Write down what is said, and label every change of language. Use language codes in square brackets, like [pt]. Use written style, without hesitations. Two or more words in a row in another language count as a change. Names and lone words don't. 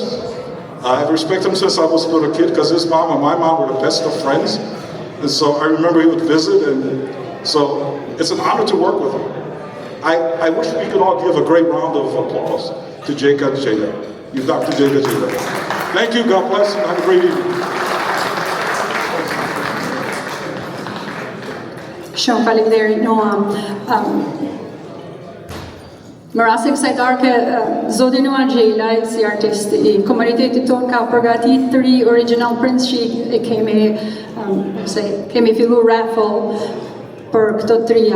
[en] I've respected him since I was a little kid, because his mom and my mom were the best of friends. And so I remember he would visit, and so it's an honor to work with him. I wish we could all give a great round of applause to Jacob Jada. You Dr. Jacob Jada. Thank you, God bless, and have a great evening. [sq] Shumë faleminderit Noam. Më rasti kësaj darke, zoti Noam Xhelaj, si artist i komunitetit ton, ka përgatit 3 [en] original prints [sq] që e kemi fillu raffle për këto 3-ja.